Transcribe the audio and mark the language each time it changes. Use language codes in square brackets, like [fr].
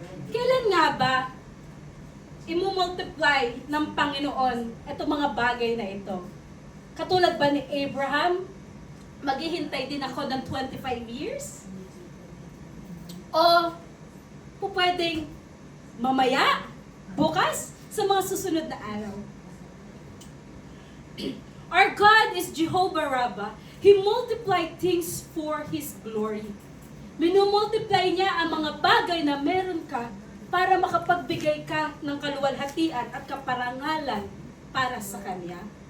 [tl] Kailan nga ba i-multiply ng Panginoon itong mga bagay na ito? Katulad ba ni Abraham, maghihintay din ako ng 25 years? O pwedeng mamaya, bukas, sa mga susunod na araw? [en] Our God is Jehovah Rabbah. He multiplied things for His glory. [tl] Minumultiply niya ang mga bagay na meron ka para makapagbigay ka ng kaluwalhatian at kaparangalan para sa Kanya.